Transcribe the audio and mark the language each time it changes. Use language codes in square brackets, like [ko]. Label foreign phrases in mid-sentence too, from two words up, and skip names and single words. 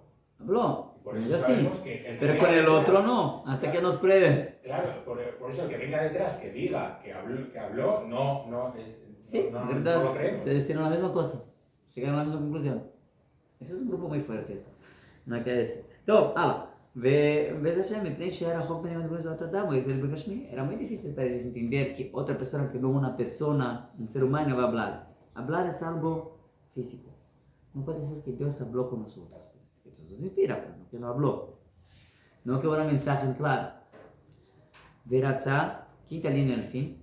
[es] Habló. Y por eso Yo sí. sabemos que Pero con el otro no, hasta que nos pruebe. Claro, por eso el que venga detrás, que diga que habló no es. Sí, no verdad. lo creemos. Te decían la misma cosa. Llegaron a la misma conclusión. Ese es un grupo muy fuerte esto. No hay que decir. [he] טוב, הלאה. ובעזרת השם, מפני שהיה רחוק ביניהם הדיבור לזהות אדם, הוא יגדל בגשמי, [es] era muy difícil para ellos entender que otra persona que no una persona, un ser humano, va a hablar. Hablar es algo físico. No puede ser que Dios habló con nosotros. Que Dios nos inspira, pero no que no habló. No que hubiera un mensaje claro. Verazá, quinta línea al fin.